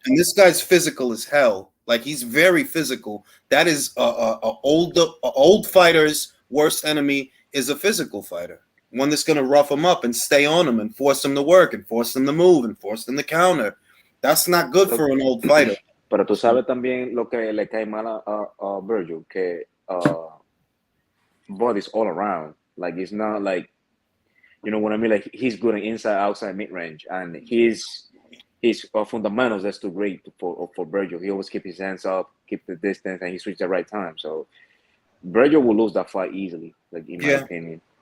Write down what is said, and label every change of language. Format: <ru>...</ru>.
<en>And this guy's physical as hell. Like he's very physical. That is old fighter's worst enemy is a physical fighter. One that's going to rough him up and stay on him and force him to work and force him to move and force him to counter. That's not good for an old fighter.</en> <es>Pero tú sabes también lo que le cae mal a Virgil, que</es> <en>Bud is all around. Like it's not like, you know what I mean? Like he's good in inside, outside, mid range, and his fundamentals. That's too great for Virgil. He always keep his hands up, keep the distance, and he switches at the right time. So Virgil will lose that fight easily. Like in my opinion.</en>